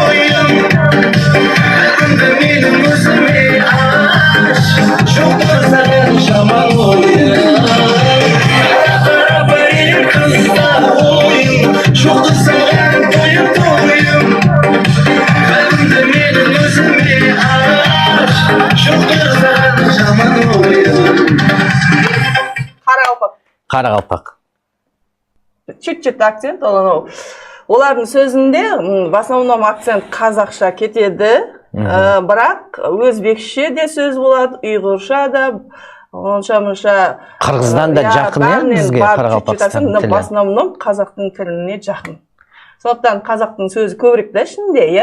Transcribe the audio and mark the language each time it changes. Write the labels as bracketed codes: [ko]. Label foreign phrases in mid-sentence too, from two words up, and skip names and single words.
[kk] әлгімді менің өзіме аш жоқты саған жаман ойым қара бәле қызда ойым жоқты саған тойым әлгімді менің өзіме аш жоқты саған жаман ойым. Қарақалпақ. [ru] Чуть-чуть акцент [kk] ол олардың сөзінде [ru] в основном акцент [kk] қазақша кетеді, бірақ өзбекше де сөз болады, ұйғырша да, онша-мұнша Қырғыздан да жақын иә бізге Қарақалпақстан тілі. [ru] В основном [kk] қазақтың тіліне жақын. Сондықтан қазақтың сөзі көбірек та ішінде, иә?